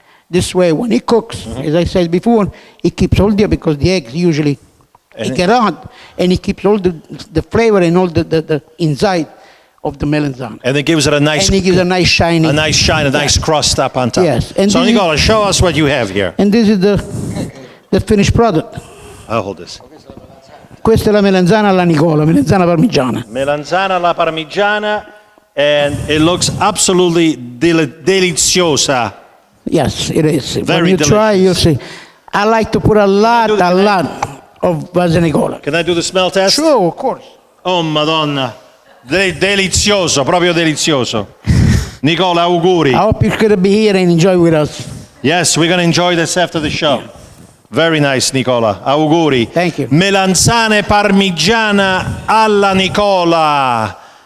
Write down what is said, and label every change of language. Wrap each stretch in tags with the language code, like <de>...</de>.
<en>This way, when it cooks, as I said before, it keeps all because the eggs usually get hot, and it keeps all the flavor and all the inside of the melanzane. And it gives it a nice, And it gives a nice shiny. a nice shine, a nice crust up on top. Yes, and So this is- Nicola, show us what you have here. And this is the finished product. I'll hold this.</en> <it>Questa è la melanzana alla Nicola, melanzana parmigiana.</it> <en>Melanzana alla parmigiana, and it looks absolutely deliziosa. Yes, it is. Very when you try, you'll delicious. see. I like to put a lot of Nicola. Can I do the smell test? Sure, of course. Oh, Madonna.</en> <it>Delizioso, proprio delizioso. Nicola, auguri.</it> <en>I hope you're going to be here and enjoy with us. Yes, we're going to enjoy this after the show. Very nice, Nicola. Auguri. Thank you.</en> <it>Melanzane parmigiana alla Nicola.</it>